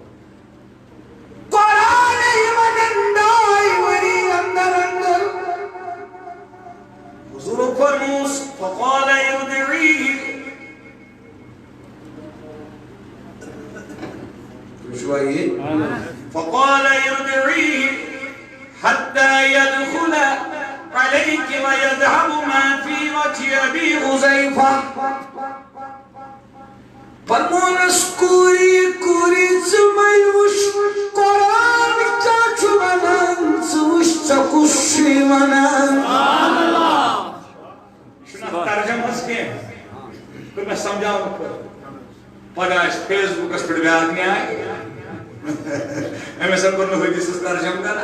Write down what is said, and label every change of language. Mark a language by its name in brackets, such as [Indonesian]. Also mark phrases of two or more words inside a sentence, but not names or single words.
[Kashmiri] قرآن یِمن 2 ؤری اندر حضور فرموس [Arabic] فقال ارضعيه [Kashmiri] تُہۍ چھُوا ییٚتہِ [Arabic] فقال ارضعيه حتى يدخل عليك ويذهب ما في وجه ابي حذيفه [Kashmiri] فرمونس کوٗری ژٕ مَے وٕچھ قرآن کیٛاہ چھُ وَنان ژٕ وٕچھ ژےٚ کُس چھُے وَنان چھُنہٕ ترجمہس کینٛہہ کوٚر مےٚ سمجھاونہٕ خٲطرٕ پگاہ آسہِ فیس بُکس پٮ۪ٹھ بیٛاکھ نیاے أمۍ ہسا کوٚر نہٕ حدیثس ترجم کران